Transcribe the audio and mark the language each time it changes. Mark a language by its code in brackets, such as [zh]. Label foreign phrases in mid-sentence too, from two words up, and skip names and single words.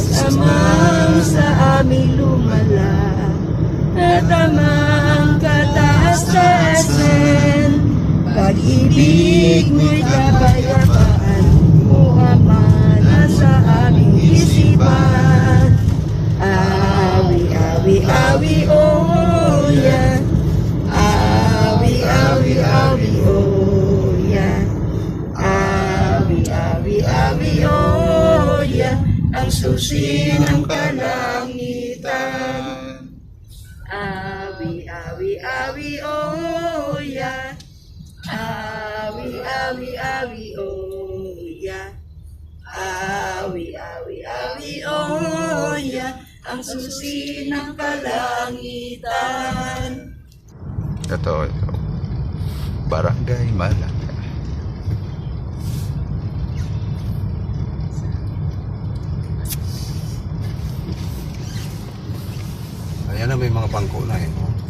[tl] Amang sa aming lumala, at amang kataas-taasan, pag-ibig mo'y kapayapaan, o Ama na sa aming isipan. Awi, awi, awi, [en] oh yeah. Awi, awi, awi, oh yeah. Awi, oh yeah, [tl] ang susi ng kalangitan. Awi, awi, awi, [en] oh yeah. Awi, awi, awi, oh yeah. Awi, awi, awi, oh yeah, [tl] ang susi ng kalangitan. Ito. Barangay Malacca. Ayan na, may mga bangko na eh.